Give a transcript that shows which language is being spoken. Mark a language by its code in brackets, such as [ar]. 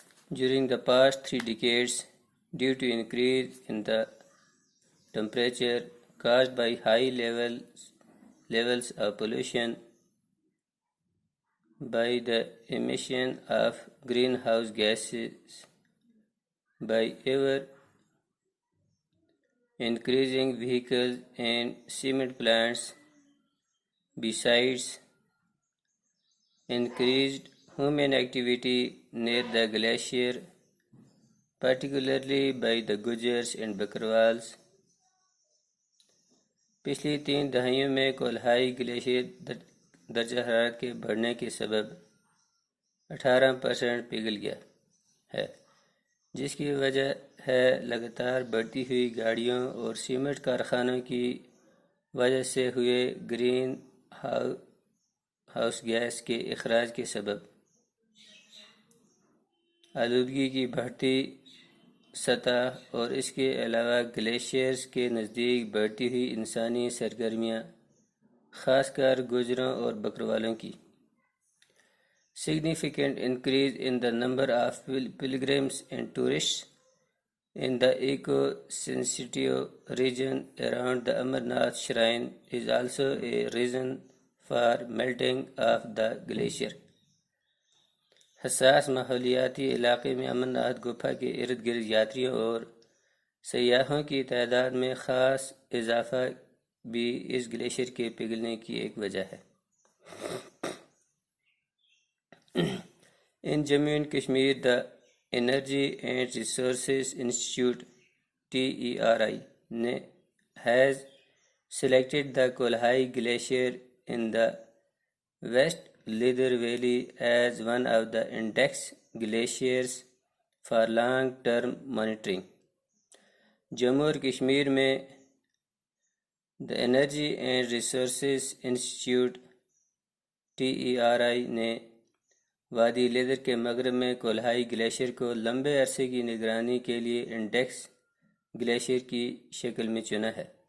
[en] during the past 3 decades due to increase in the temperature caused by high levels of pollution by the emission of greenhouse gases by ever increasing vehicles and cement plants. Besides, increased human activity near the glacier, particularly by the Gujars and Bakarwals. [ur] پچھلی 3 دہائیوں میں کولہائی glacier درجہ حرارت کے بڑھنے کے سبب 18% پگھل گیا ہے، جس کی وجہ ہے لگاتار بڑھتی ہوئی گاڑیوں اور سیمنٹ کارخانوں کی وجہ سے ہوئے گرین ہاؤس گیس کے اخراج کے سبب۔ آلودگی کی بڑھتی سطح اور اس کے علاوہ گلیشیئرز کے نزدیک بڑھتی ہوئی انسانی سرگرمیاں، خاص کر گجروں اور بکروالوں کی۔ [en] Significant increase in the number of pilgrims and tourists in the eco-sensitive region around the Amarnath shrine is also a reason for melting of the glacier. [ur] حساس ماحولیاتی علاقے میں امرناتھ گپھا کے ارد گرد یاتریوں اور سیاحوں کی تعداد میں خاص اضافہ بھی اس گلیشیئر کے پگھلنے کی ایک وجہ ہے۔ [en] In Jammu and Kashmir, the Energy and Resources Institute (TERI) has selected the Kolhai Glacier in the West Lidar Valley as one of the index glaciers for long-term monitoring. [ur] Jammu اور کشمیر میں The Energy and Resources Institute (TERI) نے وادی leather کے مغرب میں کولہائی glacier کو لمبے عرصے کی نگرانی کے لیے انڈیکس گلیشیئر کی شکل میں چنا ہے۔